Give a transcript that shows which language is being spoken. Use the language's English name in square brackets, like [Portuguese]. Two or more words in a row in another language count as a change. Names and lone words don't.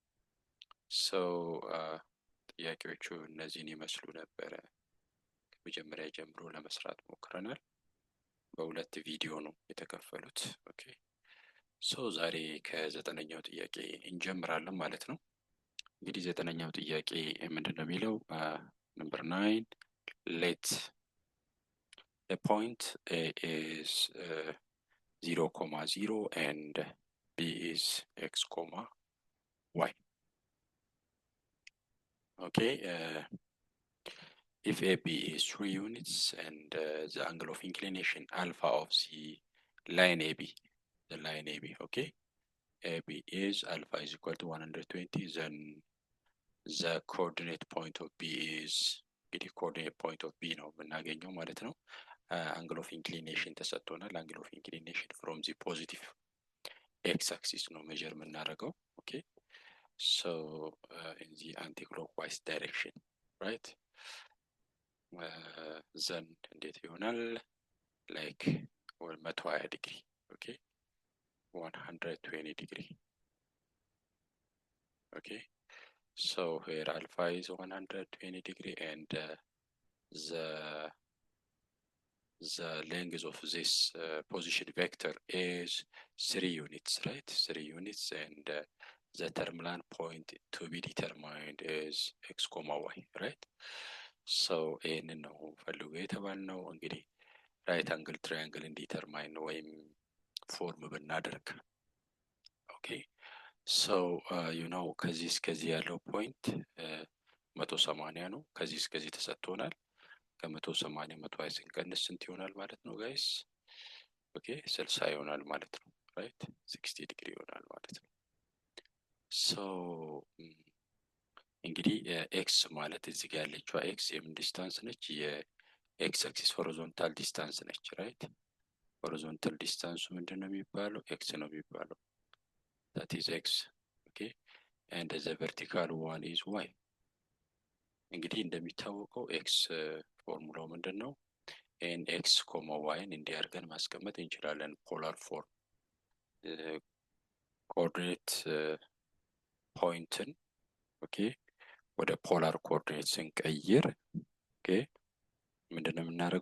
[Amharic] ጥያቄዎቹ እነዚህን ይመስሉ ነበረ። ከመጀመሪያ ጀምሮ ለመስራት ሞክረናል። በሁለት ቪዲዮ ነው የተከፈሉት። ኦኬ ዛሬ ከዘጠነኛው ጥያቄ እንጀምራለን ማለት ነው። እንግዲህ ዘጠነኛው ጥያቄ ምንድነው የሚለው ነምበር 9 [English] let the point A is 0,0 and B is x, y. Okay, if AB is 3 units and the angle of inclination alpha of the line AB, okay, AB is alpha is equal to 120, then the coordinate point of B is coordinate point of B [Amharic] ነው የምናገኘው ማለት ነው። [English] angle of inclination ተሰጥቶናል። angle of inclination from the positive x axis [Amharic] ነው measure የምናደርገው። [English] okay, so in the anti-clockwise direction, right? [Amharic] then እንዴት ይሆናል? [English] like 120 degree, okay, 120 degree. okay, so here alpha is 120 degree and the length of this position vector is 3 units, right? 3 units, and the terminal point to be determined is x, y, right? [Amharic] so ይህንን ነው ፈልጉ የተባልነው። እንግዲህ [English] right angle triangle [Amharic] ዲተርማይን ወይም ፎርም ብናደርግ ኦኬ ከዚህ እስከዚህ ያለው ፖይንት 180 ነው። ከዚህ እስከዚህ ተሰጥቶናል። ከ180 120 ስንቀንስ ስንት ይሆናል ማለት ነው ጋይስ? ኦኬ 60 ይሆናል ማለት ነው። [English] right 60 degree [Amharic] ይሆናል ማለት ነው። እንግዲህ ኤክስ ማለት እዚህ ጋር ያለችው ኤክስ የምን ዲስታንስ ነች? [English] x axis horizontal distance [Amharic] ነች። [English] right horizontal distance [Amharic] ምንድነው የሚባለው? ኤክስ ነው የሚባለው። [English] that is x, okay, and the vertical one is y. [Amharic] እንግዲህ እንደሚታወቀው ኤክስ ፎርሙላው ምንድነው? [English] and x comma y [Amharic] እንዲህ አድርገን ማስቀመጥ እንችላለን። [English] polar form coordinate point [Amharic] ኦኬ ወደ [English] polar coordinate [Amharic] ስንቀይር ኦኬ ምንድነው የምናደርገው?